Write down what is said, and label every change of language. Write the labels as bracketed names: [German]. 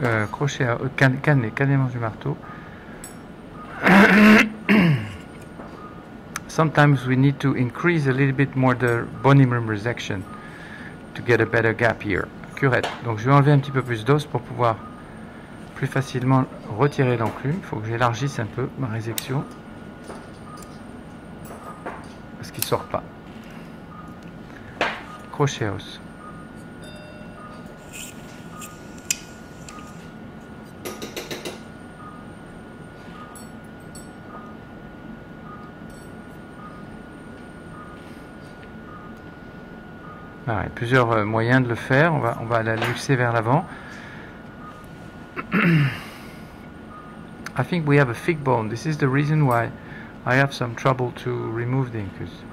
[French] crochet à cannelé manche du marteau. [English] Sometimes we need to increase a little bit more the bony member section to get a better gap here. [French] Curette. Donc je vais enlever un petit peu plus d'os pour pouvoir plus facilement retirer l'enclume. Il faut que j'élargisse un peu ma résection parce qu'il ne sort pas. Crochet à os. Ah, il y a plusieurs moyens de le faire. On va la luxer vers l'avant. [English] I think we have a thick bone. This is the reason why I have some trouble to remove the incus.